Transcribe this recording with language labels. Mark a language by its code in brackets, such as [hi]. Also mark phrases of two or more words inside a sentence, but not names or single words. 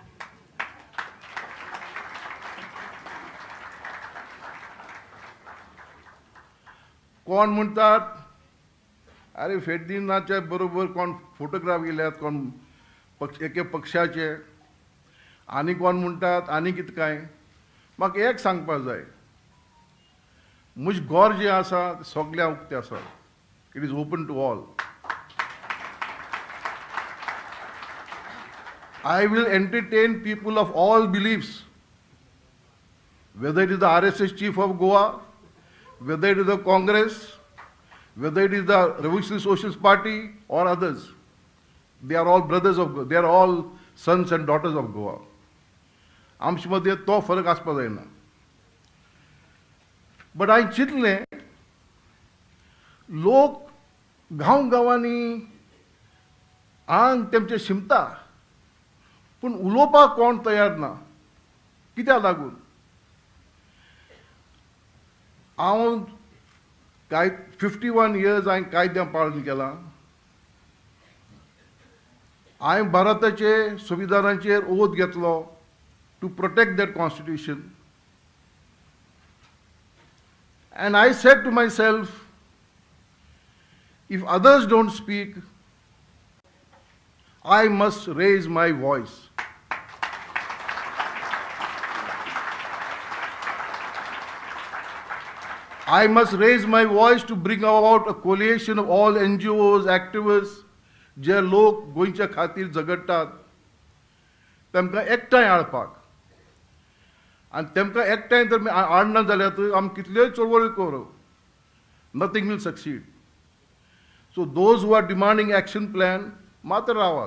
[kok] कोण म्हणटात अरे फेर्दिनाच्या बरोबर कोण फोटोग्राफ गेल्यात कोण एके पक्षाचे आनी कोण म्हणटात आनी कितें काय. म्हाका एक सांगपाक जाय म्हजें घर जें आसा तें सगळ्यांक उक्तें आसा. [en] It is open to all. I will entertain people of all beliefs, whether it is the RSS chief of Goa, whether it is the Congress, whether it is the Revolutionary Socialist Party or others. They are all brothers of Goa. They are all sons and daughters of Goa. [kok] आमचे मध्ये तो फरक आसपाक जायना. बट हांवें चिंतलें लोक गांवांनी आंग तेमचें शिमता पूण उलोवपाक कोण तयार ना. कित्याक लागून हांव 51 years हांवें कायद्यां पालन केलां. हांवें भारताचे संविधानाचेर ओथ घेतलो [en] to protect that constitution. And I said to myself, if others don't speak, I must raise my voice. I must raise my voice to bring about a coalition of all NGOs, activists, [kok] जे लोक गोंयच्या खातीर झगडटात तेमकां एकठांय हाडपाक. आनी तेमकां एकठांय जर हाडना जाल्यार आमी कितल्योय चळवळी करूं, [en] nothing will succeed. So those who are demanding action plan [kok] मात्र रावात.